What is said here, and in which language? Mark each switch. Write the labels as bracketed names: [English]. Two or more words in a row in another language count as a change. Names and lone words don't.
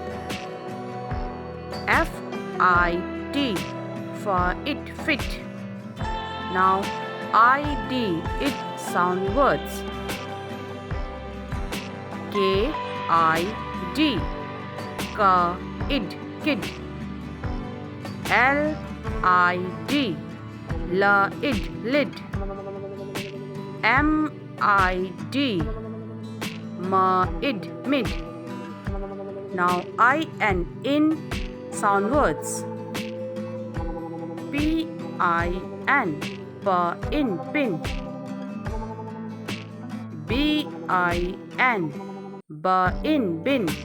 [English] FIT for it fit. Now ID it sound words. KID ka id kid. LID la id lid. MID ma id mid. Now IN in sound words. PIN pa in pin. BIN ba in bin.